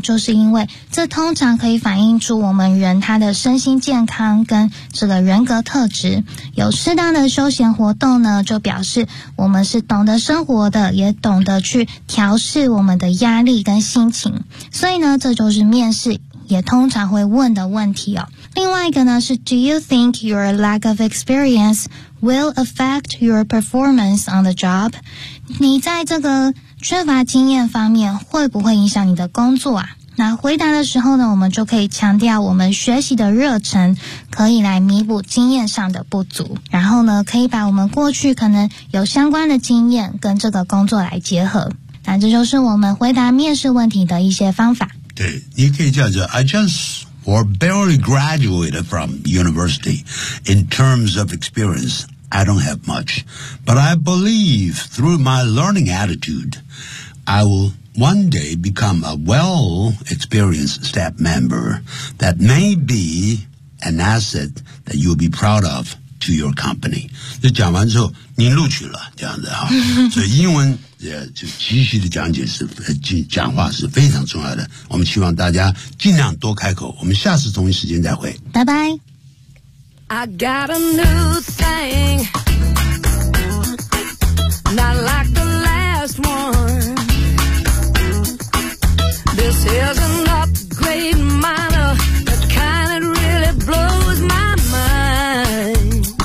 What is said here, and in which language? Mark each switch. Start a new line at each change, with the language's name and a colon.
Chinese: 就是因为这通常可以反映出我们人他的身心健康跟这个人格特质。有适当的休闲活动呢，就表示我们是懂得生活的，也懂得去调适我们的压力跟心情。所以呢，这就是面试也通常会问的问题哦。另外一个呢是
English: Do you think your lack of experience will affect your performance on the job？
Chinese: 你在这个缺乏经验方面会不会影响你的工作啊？那回答的时候呢，我们就可以强调我们学习的热忱可以来弥补经验上的不足，然后呢可以把我们过去可能有相关的经验跟这个工作来结合。那这就是我们回答面试问题的一些方法。对，你可以叫做
English: I just or barely graduated from university. In terms of experience, I don't have much. But I believe through my learning attitude, I will one day become a well-experienced staff member that may be an asset that you'll be proud of to your company.
Chinese: 这讲完之后你录取了这样子啊。所以英文就及时的讲解是讲话是非常重要的。我们希望大家尽量多开口。我们下次同一时间再会。拜拜。
English: I got a new thing, not like the last one. This is an upgrade minor, the kind that really blows my mind.